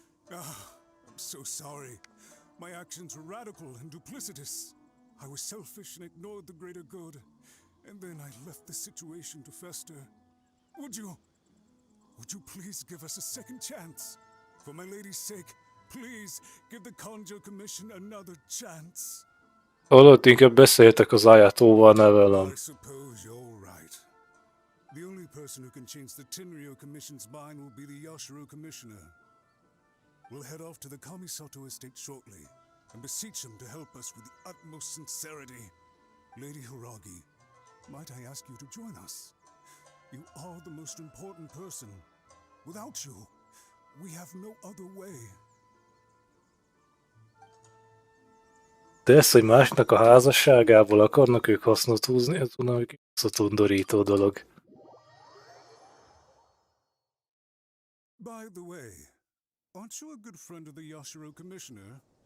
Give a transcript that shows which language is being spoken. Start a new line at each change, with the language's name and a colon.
English: I'm so sorry. My actions were radical and duplicitous. I was selfish and ignored the greater good. And then I left the situation to fester. Would you please give us a second chance? For my lady's sake, please give the Conjo Commission another chance.
Hungarian: Holott inkább beszéltek az Ayatóval, ne velem.
English: I suppose you're right. The only person who can change the Tenryo Commission's mind will be the Yashiro Commissioner. We'll head off to the Kamisato estate shortly and beseech him to help us with the utmost sincerity. Lady Hiragi, might I ask you to join us? You are the most important person. Without you, we have no other way.
Hungarian: De ezt, hogy másnak a házasságából akarnak ők hasznot húzni, ez valami undorító dolog.
English: By the way, aren't you a good friend of the Yashiro Commissioner?